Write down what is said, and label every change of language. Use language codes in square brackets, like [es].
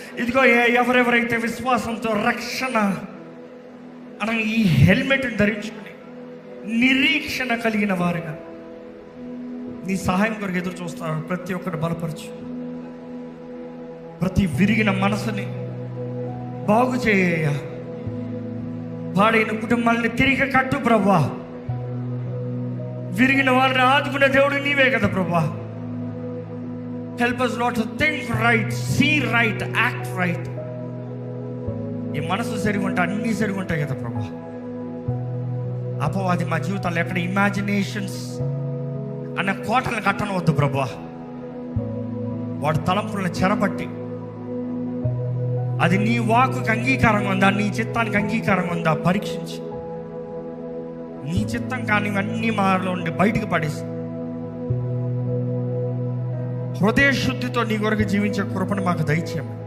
[te] ఇదిగో ఎవరెవరైతే విశ్వాసంతో రక్షణ అనగా ఈ హెల్మెట్ ధరించుకుని నిరీక్షణ కలిగిన వారుగా నీ సహాయం కొరకు ఎదురు చూస్తున్నారు, ప్రతి ఒక్కరు బలపరచు. ప్రతి విరిగిన మనసుని బాగు చేయ, పాడైన కుటుంబాలని తిరిగి కట్టు ప్రభా. విరిగిన వారిని ఆదుకునే దేవుడు నీవే కదా ప్రభా. [en] Help us not to think right, see right, act right. [te] ఈ మనసు సరిగా ఉంటే అన్నీ సరిగా ఉంటాయి కదా ప్రభా. అపవాది మా జీవితాల్లో ఎక్కడ ఇమాజినేషన్స్ అనే కోటలను కట్టనవద్దు ప్రభా. వాడు తలంపులను చెరపట్టి అది నీ వాక్కుకి అంగీకారంగా ఉందా, నీ చిత్తానికి అంగీకారంగా ఉందా పరీక్షించి, నీ చిత్తం కానీ అన్ని మాలో ఉండి బయటికి పడేసి హృదయ శుద్ధితో నీ కొరకు జీవించే కృపను మాకు దయచేయం.